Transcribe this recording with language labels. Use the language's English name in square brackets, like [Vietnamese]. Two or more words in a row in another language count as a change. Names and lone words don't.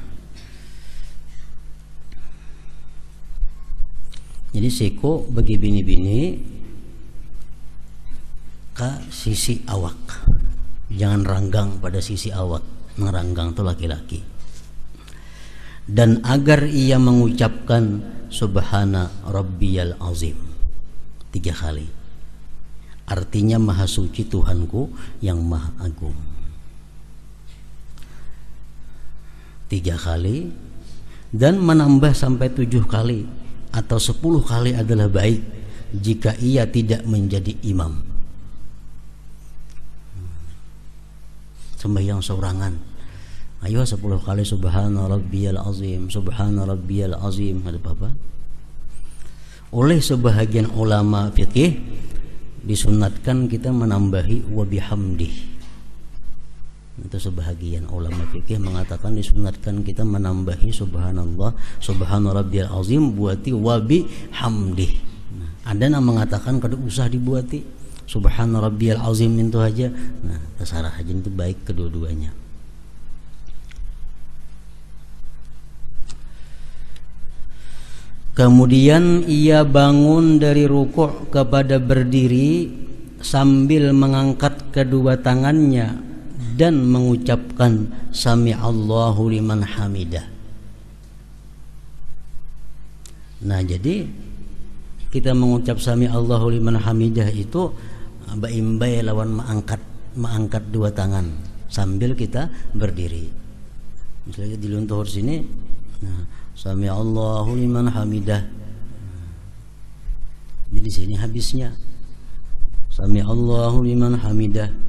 [Banjar] Jadi siku bagi bini-bini ke sisi awak. Jangan ranggang pada sisi awak, meranggang itu laki-laki. Dan agar ia mengucapkan [Arabic] سبحان ربي العظيم [Banjar] 3 kali. Artinya Maha Suci Tuhanku yang Maha Agung. 3 kali. Dan menambah sampai 7 kali atau 10 kali adalah baik. jika ia tidak menjadi imam. Sembahyang sorangan, ayo 10 kali [Arabic] سبحان ربي العظيم, سبحان ربي العظيم, [Banjar] ada apa? Oleh sebahagian ulama fikih disunatkan kita menambahi [Arabic] وبحمده. [Banjar] Itu sebahagian ulama fikih mengatakan disunatkan kita menambahi [Arabic] سبحان الله، سبحان ربي العظيم [Banjar] buati [Arabic] وبحمده. [Banjar] Ada yang mengatakan kada usah dibuati, [Arabic] سبحان ربي العظيم [Banjar] itu aja. Nah, terserah aja, itu baik kedua-duanya. Kemudian ia bangun dari rukuk kepada berdiri sambil mengangkat kedua tangannya dan mengucapkan [Arabic] سمع الله لمن حمده. [Banjar] Nah, jadi kita mengucap [Arabic] سمع الله لمن حمده [Banjar] itu baimbai lawan mengangkat dua tangan sambil kita berdiri. Misalnya di luntur sini, nah, [Arabic] سمع الله لمن حمده. [Banjar] Di sini habisnya [Arabic] سمع الله لمن حمده.